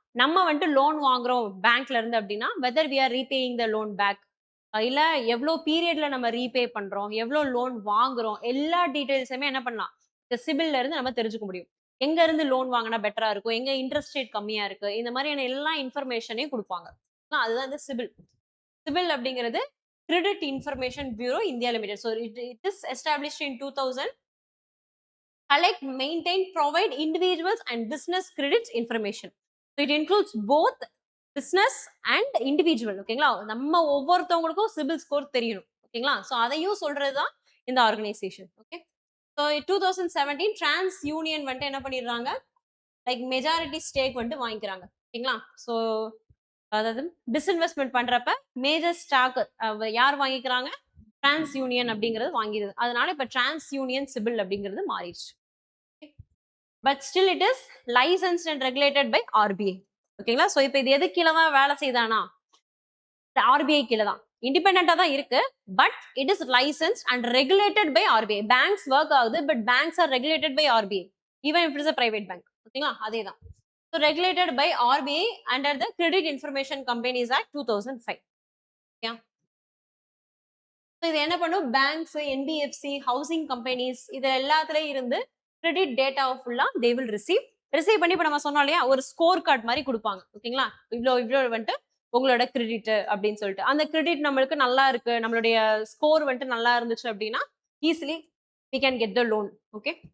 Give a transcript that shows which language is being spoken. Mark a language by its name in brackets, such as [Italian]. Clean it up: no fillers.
[Tamil] நம்ம வந்துட்டு லோன் வாங்குறோம் பேங்க்ல இருந்து அப்படின்னா [English] whether we are repaying the loan back, [Tamil] இல்ல எவ்வளோ பீரியட்ல நம்ம ரீபே பண்றோம், எவ்வளோ லோன் வாங்குறோம், எல்லா டீடைல்ஸுமே என்ன பண்ணலாம் இந்த சிபில்ல இருந்து நம்ம தெரிஞ்சுக்க முடியும். எங்க இருந்து லோன் வாங்கினா பெட்டரா இருக்கும், எங்க இன்ட்ரெஸ்ட் ரேட் கம்மியா இருக்கு, இந்த மாதிரியான எல்லா இன்ஃபர்மேஷனையும் கொடுப்பாங்க. அதுதான் இந்த சிபில். சிபில் அப்படிங்கிறது credit information bureau India limited. [English] So it is established in 2000. collect, maintain, provide individuals and business credit information. So it includes both business and individual. [Tamil] ஓகேங்களா? நம்ம ஒவ்வொருத்தவங்களுக்கும் சிபில் ஸ்கோர் தெரியணும். ஓகேங்களா? ஸோ அதையும் சொல்றதுதான் இந்த organisation. Okay. So 2017 trans union வந்துட்டு என்ன பண்ணிடுறாங்க, லைக் மெஜாரிட்டி ஸ்டேக் வந்துட்டு வாங்கிக்கிறாங்க. ஓகேங்களா? ஸோ அதாவது டிஸ்இன்வெஸ்ட்மெண்ட் பண்றப்ப மேஜர் ஸ்டாக் யார் வாங்கிக்கிறாங்க? டிரான்ஸ் யூனியன் அப்படிங்கிறது வாங்கிடுது. அதனால இப்ப டிரான்ஸ் யூனியன் சிபில் அப்படிங்கிறது மாறிடுச்சு. [English] But still it is licensed and regulated by RBI. ஓகேங்களா? [Tamil] ஸோ இப்போ இது எது கீழே தான் வேலை செய்தானா? ஆர்பிஐ கீழே தான், இண்டிபெண்டா தான் இருக்கு. [English] But it is licensed and regulated by RBI. Banks work ஆகுது, but banks are regulated by RBI even if it's a private bank. [Tamil] ஓகேங்களா? அதே தான். [English] So regulated by RBI under the Credit Information Companies Act 2005. Yeah. [Tamil] So இது என்ன பண்ணும், banks, NBFC, housing companies இது எல்லாத்துலயும் இருந்து கிரெடிட் டேட்டா ஃபுல்லா [English] they will receive [Tamil] பண்ணி இப்ப நம்ம சொன்னோம் இல்லையா ஒரு ஸ்கோர் கார்டு மாதிரி கொடுப்பாங்க. ஓகேங்களா? இவ்வளோ வந்துட்டு உங்களோட கிரெடிட் அப்படின்னு சொல்லிட்டு அந்த கிரெடிட் நம்மளுக்கு நல்லா இருக்கு, நம்மளுடைய ஸ்கோர் வந்துட்டு நல்லா இருந்துச்சு அப்படின்னா easily [English] we can get the loan. [Tamil] Okay.